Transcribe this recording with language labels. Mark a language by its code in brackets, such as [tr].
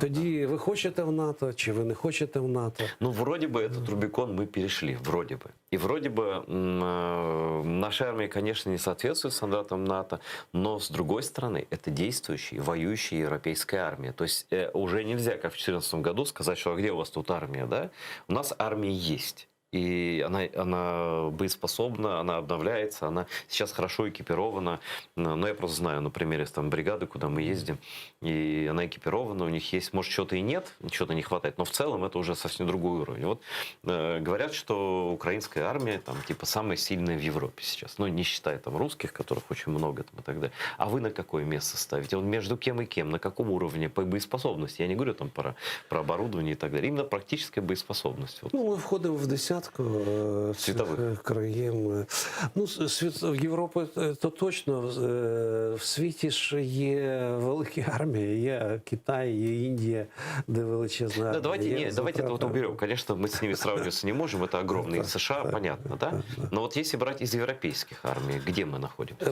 [uk] Тоді ви хочете в НАТО, чи ви не хочете в НАТО? [ru] Ну, вроде бы этот Рубикон мы перешли, вроде бы. И вроде бы наша армия, конечно, не соответствует стандартам НАТО, но, с другой стороны, это действующая, воюющая европейская армия. То есть уже нельзя, как в 2014 году, сказать, что а где у вас тут армия, да? У нас армия есть. И она боеспособна, она обновляется, она сейчас хорошо экипирована. Но я просто знаю на примере там, бригады, куда мы ездим, и она экипирована, у них есть, может, что-то и нет, что-то не хватает, но в целом это уже совсем другой уровень. Вот говорят, что украинская армия там, типа, самая сильная в Европе сейчас, ну, не считая там русских, которых очень много там, и так далее. А вы на какое место ставите? Вот между кем и кем, на каком уровне по боеспособности? Я не говорю там про оборудование и так далее, именно практическая боеспособность. Вот. [uk] Ну, ми входимо в десятку Світових країн. Ну, Європи то точно. В світі ж є великі армії, є Китай, є Індія, де величезна армія. [ru] Да, давайте это вот уберем. Конечно, мы с ними сравниваться не можем, это огромные США, понятно, да? Но вот если брать из европейских армий, где мы находимся?